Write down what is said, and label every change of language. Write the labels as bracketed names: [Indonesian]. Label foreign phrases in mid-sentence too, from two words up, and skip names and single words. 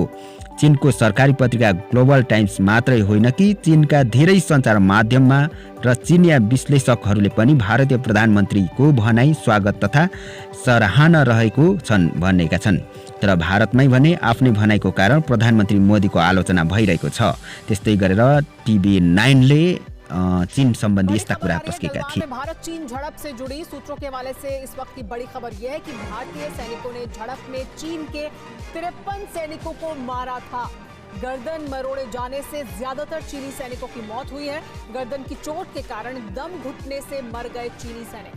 [Nepali] चीनको सरकारी पत्रिका ग्लोबल टाइम्स मात्रै होइन कि चीनका धेरै सञ्चार माध्यममा र चीनिया विश्लेषकहरूले पनि भारतीय प्रधानमन्त्रीको भनाइ स्वागत तथा सराहना रहेको छन् भनेका छन्। तर भारतमै भने आफ्नै भनाइको कारण प्रधानमन्त्री मोदीको आलोचना भइरहेको छ। त्यस्तै गरेर TV9 ले चीन संबंधी यस्ता कुरा पस्केका थिए। [Hindi] भारत चीन झड़प से जुड़ी सूत्रों के हवाले से इस वक्त की बड़ी खबर यह है कि भारतीय सैनिकों ने झड़प में चीन के 53 सैनिकों को मारा था। गर्दन मरोड़े जाने से ज्यादातर चीनी सैनिकों की मौत हुई है। गर्दन की चोट के कारण दम घुटने से मर गए चीनी सैनिक।